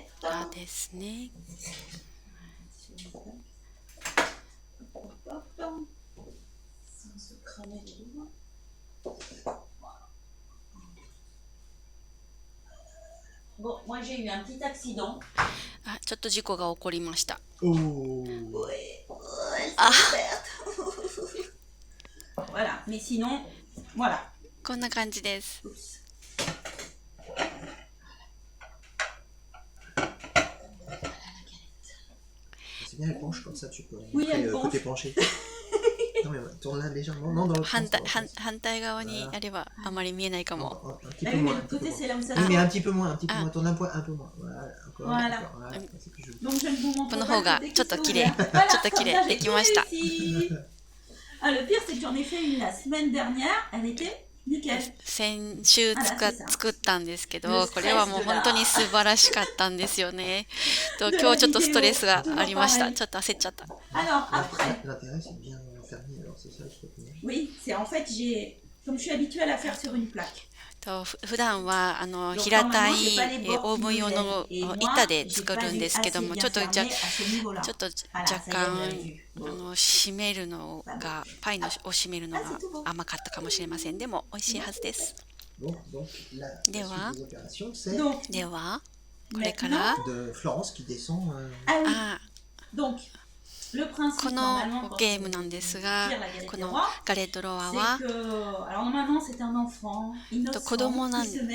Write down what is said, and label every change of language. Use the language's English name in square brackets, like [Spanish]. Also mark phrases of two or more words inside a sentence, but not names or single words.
[Japanese] ですね。 [French] Sans se cramer les doigts. Bon, moi j'ai eu un petit accident. [Japanese] あ、ちょっと事故が起こりました。 [French] Voilà, mais sinon, voilà. [Japanese] こんな感じです。 [French] C'est bien, elle penche comme ça, tu peux. Oui, elle penche. Côté penché. Non, mais tourne-la légèrement. Non, dans l'autre sens. [Japanese] 反対側にやればあまり見えないかも。 [French] Un petit peu moins. Oui, mais un petit peu moins, un petit peu moins. Tourne un peu moins. Voilà, encore. Voilà. Donc je ne vous montre pas. [Japanese] この方がちょっと綺麗、ちょっと綺麗できました。 [French] Ah, le pire, c'est que j'en ai fait une la semaine dernière. Elle était nickel. [Japanese] 先週作ったんですけど、これはもう本当に素晴らしかったんですよね。今日ちょっとストレスがありました。ちょっと焦っちゃった。 [French] Alors après. L'intérêt, c'est bien fermer. Alors c'est ça le truc. Oui, c'est en fait comme je suis habituée à la faire sur une plaque. [Japanese] 普段は平たいオーブン用の板で作るんですけども、ちょっと若干締めるのがパイを締めるのが甘かったかもしれません。でも美味しいはずです。ではこれからこのゲームなんですが、このガレットロワは子供が